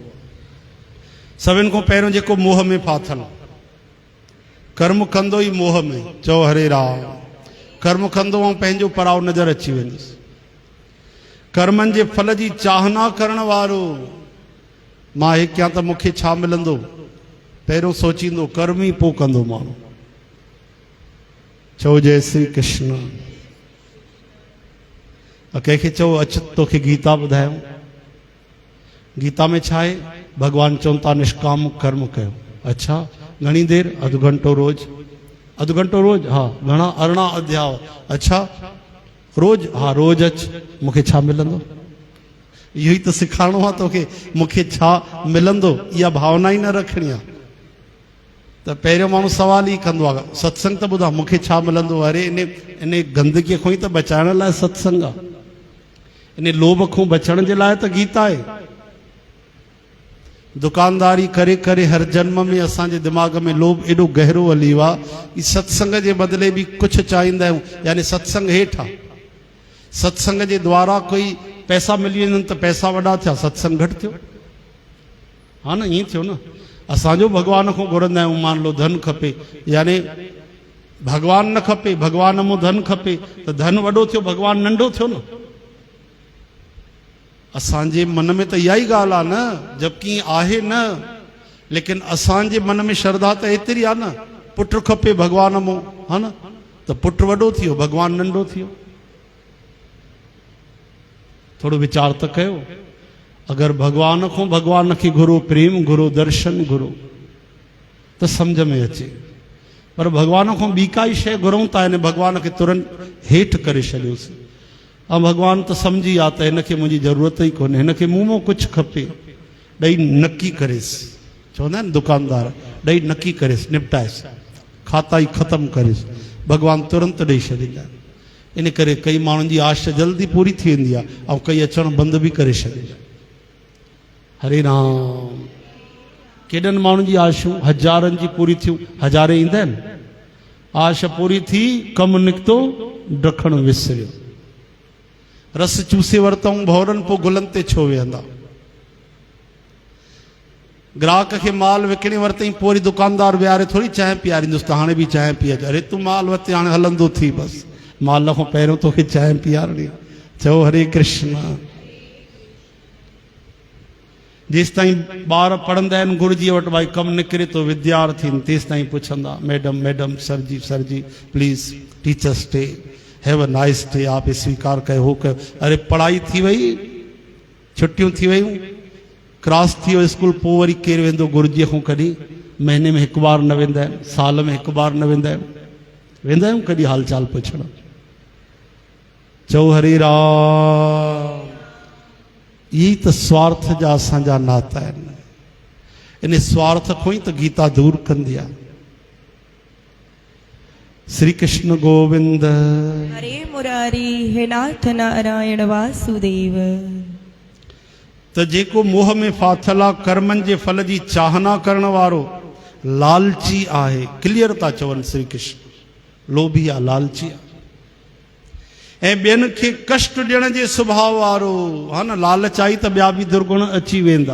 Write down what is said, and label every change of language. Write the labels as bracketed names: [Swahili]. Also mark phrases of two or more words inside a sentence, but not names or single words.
[Sindhi] सभिनि खां पहिरियों जेको मोह में फाथल, कर्म कंदो ई मोह में। चओ हरे राम। कर्म कंदो ऐं पंहिंजो पराओ नज़र अची वेंदुसि। कर्मनि जे फल जी चाहना करण वारो, मां हे कयां त मूंखे छा मिलंदो, पहिरियों सोचींदो, कर्म ई पोइ कंदो माण्हू। चओ जय श्री कृष्ण। कंहिंखे चओ अच तोखे गीता ॿुधायूं। गीता में छा आहे? भगवान चवनि था निष्काम कर्म कयो। अच्छा, घणी देर? अधु घंटो रोज। अधु घंटो रोज? हा। घणा? 18 अध्याय। अच्छा, रोज? हा, रोज अच। मूंखे छा मिलंदो? इहो ई त सेखारिणो आहे तोखे, मूंखे छा मिलंदो। इहा भावना ई न रखणी आहे। त पहिरियों माण्हू सवाल ई कंदो आहे, सत्संग त ॿुधा, मूंखे छा मिलंदो? अरे इन गंदगीअ खां ई त बचाइण लाइ सत्संग आहे। इन लोभ खां बचण जे लाइ त गीता आहे। दुकानदारी करे करे हर जन्म में असांजे दिमाग़ में लोभ एॾो गहरो हली वियो आहे कि सत्संग जे बदिले बि कुझु चाहींदा आहियूं। यानी सत्संग हेठि आहे। सत्संग जे द्वारा कोई पैसा मिली वञनि त पैसा वॾा थिया, सत्संग घटि थियो। हा न, ईअं थियो न। असांजो भगवान खां घुरंदा आहियूं, [Hindi] मान लो [Sindhi] धन खपे, यानी भगवान न खपे, भगवान मूं धन खपे, त धन वॾो थियो, भगवान नंढो थियो न। असांजे मन में त इहा ई ॻाल्हि आहे न, जबकि आहे न, लेकिन असांजे मन में श्रद्धा त एतिरी आहे न, पुट खपे भगवान मो, हा न, तो पुट वॾो थियो भगवान नंढो थियो। थोड़ो विचार तो कयो। अगर भगवान को भगवान की घुरो प्रेम घुरो दर्शन घुरो तो समझ में अचे, पर भगवान को ॿी काई शइ घुरूं था हिन भगवान के तुरंत हेठि करे छॾियोसीं। ऐं भगवान तो समझी आ त हिनखे मुंहिंजी ज़रूरत ई कोन्हे, हिनखे मूं मां कुझु खपे, ॾेई नकी करेसि। चवंदा आहिनि दुकानदार, ॾेई नकी करेसि, निपटाएसि, खाता ई ख़तमु करेसि, भगवान तुरंत ॾेई छॾींदा आहिनि। इन करे कई माण्हुनि जी आश जल्दी पूरी थी वेंदी आहे ऐं कई अचणु बंदि बि करे छॾींदा। हरे राम। केॾनि माण्हुनि जी आशूं हज़ारनि जी पूरी थियूं, हज़ारे ईंदा आहिनि, आश पूरी थी, कमु निकितो, ॾखणु विसरियो। रस चूसे वरितऊं भौरनि, पोइ गुलनि ते छो वेहंदा। ग्राहक खे माल विकिणे वरितई, पोइ वरी दुकानदार विहारे थोरी चांहि पीआरींदुसि त हाणे बि चांहि पीअ। अरे तूं माल वरिते, हाणे हलंदो थी, बसि माल खां पहिरियों तोखे चांहि पीआरणी। चओ हरे कृष्ण। जेसि ताईं ॿार पढ़ंदा आहिनि गुरुजीअ वटि, भाई कमु निकिरे थो विद्यार्थी, तेसि ताईं पुछंदा, [English] Madam madam, sir ji please Teachers Day, have a nice day, [Sindhi] आप स्वीकार कयो, हो कयो। अरे पढ़ाई थी वई, छुट्टियूं थी वयूं, क्रॉस थी वियो स्कूल, पोइ वरी केरु वेंदो गुरुजीअ खां? कॾहिं महीने में हिकु बार न वेंदा आहिनि, साल में हिकु बार न वेंदा आहिनि, वेंदा आहियूं कॾहिं हाल चाल पुछण? चओ हरे राम। [Hindi] यही तो [Sindhi] स्वार्थ जा असांजा नाता आहिनि। इन स्वार्थ [Hindi] को ही तो [Sindhi] गीता दूर कंदी आहे। श्री कृष्ण गोविंद। हरे मुरारी हे नाथ नारायण वासुदेव। तो जेको मोह में फाथल आहे, कर्मनि जे फल जी चाहना करण वारो लालची आहे। क्लियर था चवनि श्री कृष्ण, लोभी आहे, लालची आहे। ऐं ॿियनि खे कष्ट ॾियण जे सुभाउ वारो, हा न, लालच आई त ॿिया बि दुर्गुण अची वेंदा।